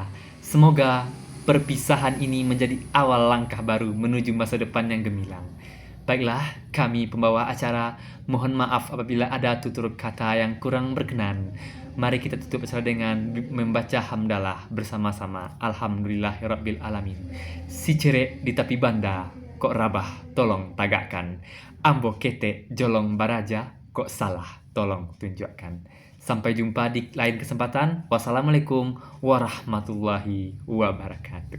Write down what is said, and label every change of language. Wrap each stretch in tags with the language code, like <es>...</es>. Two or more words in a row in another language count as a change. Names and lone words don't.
<id>Semoga perpisahan ini menjadi awal langkah baru menuju masa depan yang gemilang. Baiklah, kami pembawa acara mohon maaf apabila ada tutur kata yang kurang berkenan. Mari kita tutup acara dengan membaca hamdalah bersama-sama.</id> <ar>Alhamdulillahirabbil alamin.</ar> <min>Si cerek di tepi banda, kok rabah tolong tagakkan. Ambo kete jolong baraja, kok salah tolong tunjukkan.</min> <id>Sampai jumpa di lain kesempatan.</id> <ar>Wassalamualaikum warahmatullahi wabarakatuh.</ar>